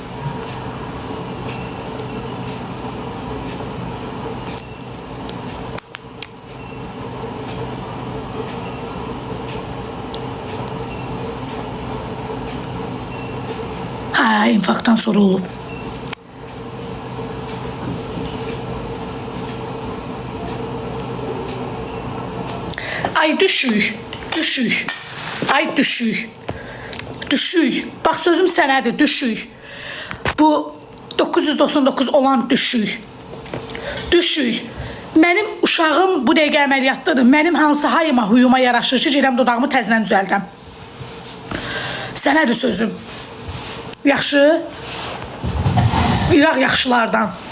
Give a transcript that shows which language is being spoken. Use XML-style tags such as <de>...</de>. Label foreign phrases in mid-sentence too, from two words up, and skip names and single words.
<az>Hə, infarktdan sonra olub. Ay düşük, düşük. Ay düşük. Düşük. Bax sözüm sənədir, düşük. Bu 999 olan düşük. Düşük. Mənim uşağım bu dəqiqə əməliyyatdadır. Mənim hansı hayıma, huyuma yaraşır ki, gedəm dodağımı təzdən düzəldəm. Sənədir sözüm. Yaxşı. İraq yaxşılardan.</az>